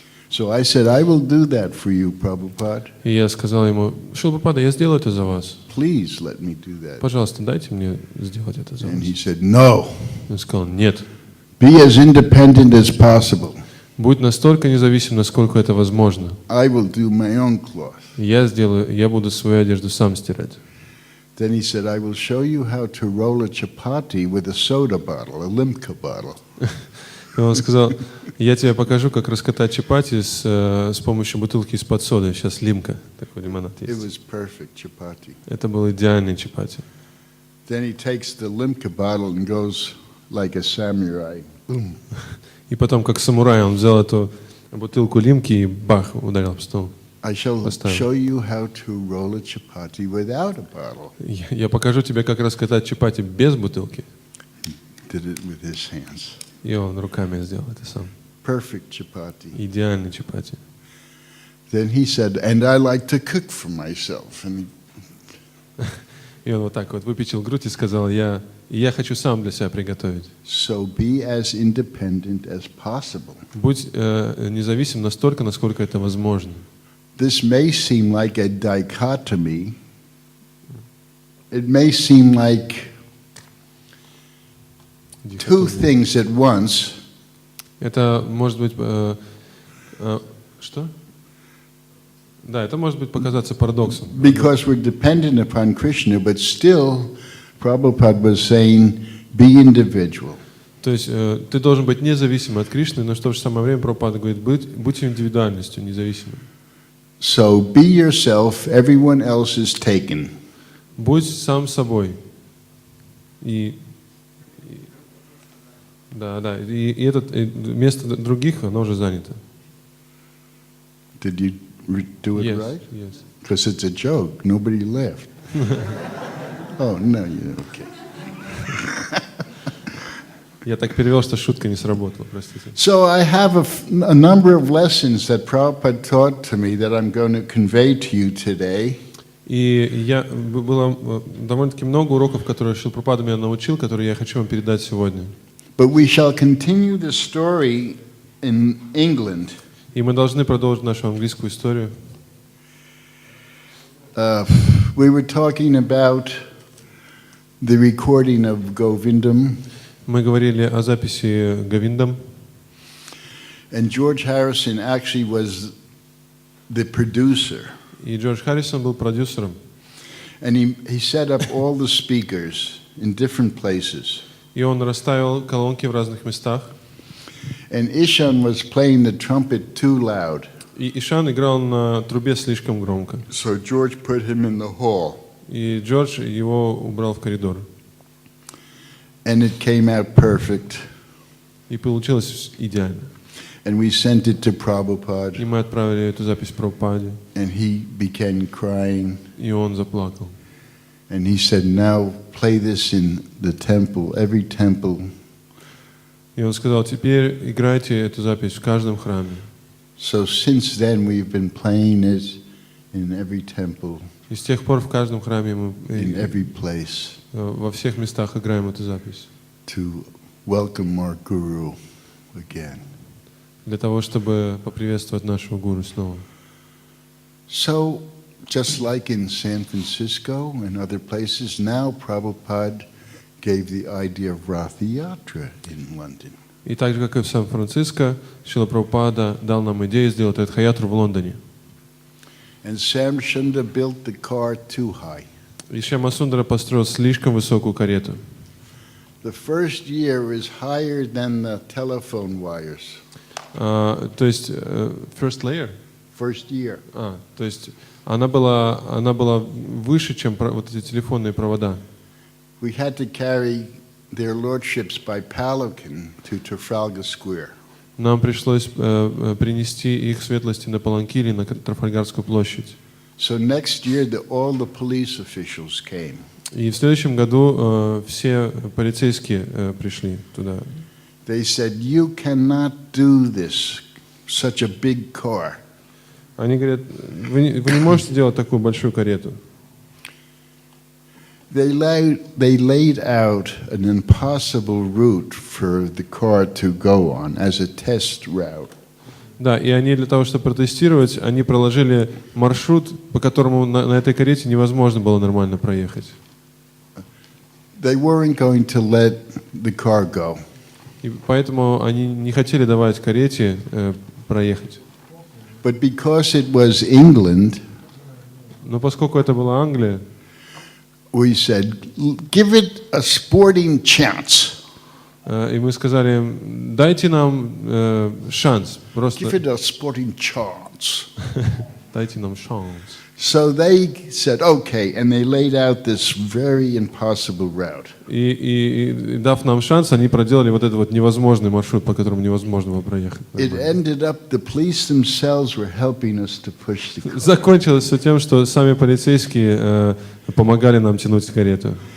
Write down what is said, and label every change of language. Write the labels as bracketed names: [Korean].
[English] So I said, I will do that for you, Prabhupada. [Russian] И я сказал ему: Шрила Прабхупада, я сделаю это за вас. [English] Please let me do that. [Russian] Пожалуйста, дайте мне сделать это за вас. [English] And he said, no. [Russian] Он сказал: нет. [English] Be as independent as possible. [Russian] Будь настолько независим, насколько это возможно. [English] I will do my own cloth. [Russian] Я буду свою одежду сам стирать. [English] Then he said, I will show you how to roll a chapati with a soda bottle, a limca bottle. [Russian] И он сказал: я тебе покажу, как раскатать чапати с помощью бутылки из-под соды. Сейчас лимка, такой лимонад [English] It [Russian] есть. [English] was perfect chapati. [Russian] Это был идеальный чапати. [English] Then he takes the limca bottle and goes like a samurai. [Russian] И потом, как самурай, он взял эту бутылку лимки и бах, ударил об стол. [English] I shall [Russian] Поставил. [English] show you how to roll a chapati without a bottle. [Russian] Я покажу тебе, как раскатать чапати без бутылки. [English] Did it with his hands. [Russian] И он руками сделал это сам. [English] Perfect chapati. [Russian] Идеальный чапати. [English] Then he said, and I like to cook for myself. And [Russian] И он вот так вот выпятил грудь и сказал, я хочу сам для себя приготовить. [English] so be as independent as possible. [Russian] Будь независим настолько, насколько это возможно. [English] This may seem like a dichotomy. It may seem like two things at once. [Russian] Это может быть... что? Да, это может быть показаться парадоксом. [English] Because we're dependent upon Krishna, but still, Prabhupada was saying, be individual. [Russian] То есть ты должен быть независимым от Кришны, но в то же самое время Прабхупада говорит, будь индивидуальностью, независимым. [English] So be yourself, everyone else is taken. [Russian] Будь сам собой. Да, и место других, оно уже занято. [English] Did you do it right? Yes. Because it's a joke. Nobody left. Oh, no, you're okay. [Russian] Я так перевел, что шутка не сработала, простите. [English] So I have a number of lessons that Prabhupada taught to me that I'm going to convey to you today. [Russian] И было довольно-таки много уроков, которые Шрила Прабхупада меня научил, которые я хочу вам передать сегодня. [English] But we shall continue the story in England. [Russian] И мы должны продолжить нашу английскую историю. [English] We were talking about the recording of Govindam. [Russian] Мы говорили о записи Говиндам. [English] And George Harrison actually was the producer. [Russian] И Джордж Харрисон был продюсером. [English] And he set up all the speakers in different places. [Russian] И он расставил колонки в разных местах. [English] And Ishan was playing the trumpet too loud. [Russian] И Ишан играл на трубе слишком громко. [English] So George put him in the hall. [Russian] И Джордж его убрал в коридор. [English] And it came out perfect. [Russian] И получилось идеально. [English] And we sent it to [Russian] И [English] Prabhupada. [Russian] мы отправили эту запись Прабхупаде. [English] And he began crying. [Russian] И он заплакал. [English] And he said, now play this in the temple, every temple. [Russian] И он сказал, теперь играйте эту запись в каждом храме. [English] So since then we've been playing it in every temple, [Russian] И с тех пор в каждом храме мы [English] in every place, [Russian] во всех местах играем эту запись. [English] to welcome our Guru again. [Russian] Для того, чтобы поприветствовать нашего гуру снова. [English] So, just like in San Francisco and other places, now Prabhupada gave the idea of Ratha Yatra in London. [Russian] И так же, как и в Сан-Франциско, Шрила Прабхупада дал нам идею сделать Радхаятру в Лондоне. [English] And Samshunda built the car too high. [Russian] И Шьяма Сундара построил слишком высокую карету. [English] The first year was higher than the telephone wires. [Russian] То есть, [English] first layer? First year. [Russian] То есть, она была выше, чем вот эти телефонные провода. [English] We had to carry their lordships by palanquin to Trafalgar Square. [Russian] Нам пришлось принести их светлости на паланкире на Трафальгарскую площадь. [English] So next year, all the police officials came. [Russian] И в следующем году все полицейские пришли туда. [English] They said, you cannot do this, such a big car. [Russian] Они говорят, вы не можете делать такую большую карету. [English] They laid out an impossible route for the car to go on as a test route. [Russian] Да, и они для того, чтобы протестировать, они проложили маршрут, по которому на этой карете невозможно было нормально проехать. [English] They weren't going to let the car go. [Russian] И поэтому они не хотели давать карете проехать. [English] But because it was England, [Russian] Но поскольку это была Англия, [English] we said, give it a sporting chance. [Russian] и мы сказали им, дайте нам шанс, просто [English] Give it a sporting chance. [Russian] дайте нам шанс. [English] So they said, okay, and they laid out this very impossible route. [Russian] И дав нам шанс, они проделали вот этот вот невозможный маршрут, по которому невозможно было проехать. [English] It ended up the police themselves were helping us to push the car. [Russian] Закончилось все тем, что сами полицейские помогали нам тянуть карету.